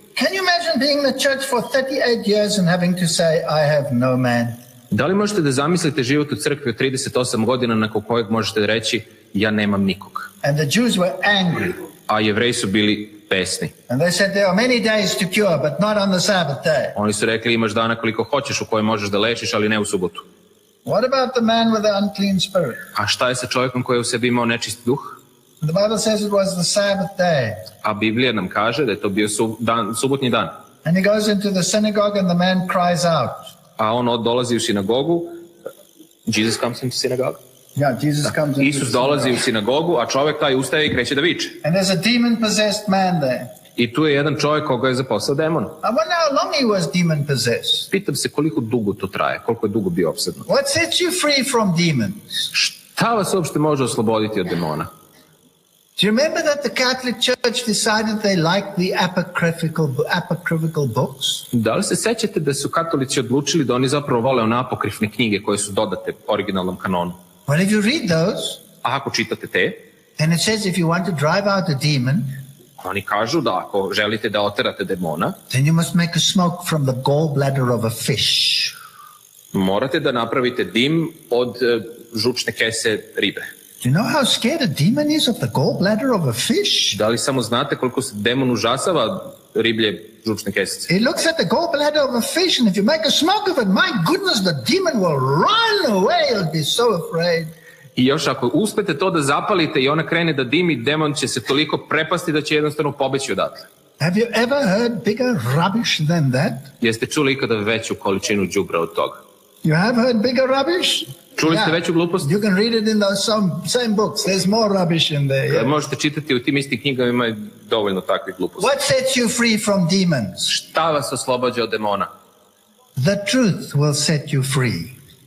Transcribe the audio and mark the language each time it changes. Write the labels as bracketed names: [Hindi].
[English] Can you imagine being in the church for 38 years and having to say, I have no man? [Serbian] Da li možete da zamislite život u crkvi od 38 godina nakon kojeg možete reći, ja nemam nikog? [English] And the Jews were angry. [Serbian] A Jevreji su bili besni. [English] And they said, there are many days to cure, but not on the Sabbath day. [Serbian] Oni su rekli, imaš dana koliko hoćeš u koje možeš da lečiš, ali ne u subotu. [English] What about the man with the unclean spirit? [Serbian] A šta je sa čovjekom koji je u sebi imao nečist duh? [English] The Bible says it was the Sabbath day. [Serbian] A Biblija nam kaže da je to bio subotnji dan. [English] And he goes into the synagogue and the man cries out. [Serbian] A on dolazi u sinagogu. [English] Jesus comes into synagogue. Yeah, Jesus comes into [Serbian] Isus dolazi u sinagogu, a čovjek taj ustaje i kreće da viče. [English] And there's a demon-possessed man there. [Serbian] I tu je jedan čovjek koga je zaposlao demon. [English] I wonder how long he was demon-possessed. [Serbian] Pitam se koliko dugo to traje, koliko je dugo bio opsednut. [English] What sets you free from demons? [Serbian] Šta vas uopšte može osloboditi od demona? [English] Do you remember that the Catholic Church decided they liked the apocryphal books? [Serbian] Da li se sećate da su katolici odlučili da oni zapravo vole one apokrifne knjige koje su dodate originalnom kanonu? [English] Well, if you read those, [Serbian] a ako čitate te, [English] then it says if you want to drive out a demon, [Serbian] oni kažu da ako želite da oterate demona, [English] then you must make a smoke from the gallbladder of a fish. [Serbian] Morate da napravite dim od žučne kese ribe. [English] Do you know how scared a demon is of the gallbladder of a fish? [Serbian] Da li samo znate koliko se demon užasava riblje žučne kesice? [English] He looks at the gallbladder of a fish and if you make a smoke of it, my goodness, the demon will run away. He'll be so afraid. [Serbian] I još ako uspete to da zapalite i ona krene da dimi, demon će se toliko prepasti da će jednostavno pobeći odatle. [English] Have you ever heard bigger rubbish than that? [Serbian] Jeste čuli ikada veću količinu đubra od toga? [English] You have heard bigger rubbish? [Serbian] Čuli ste veću glupost? [English] You can read it in those same books. There's more rubbish in there. Yeah. [Serbian] Možete čitati u tim istim knjigama, ima dovoljno takvih gluposti. [English] What sets you free from demons? [Serbian] Šta vas oslobađa od demona? [English] The truth will set you free.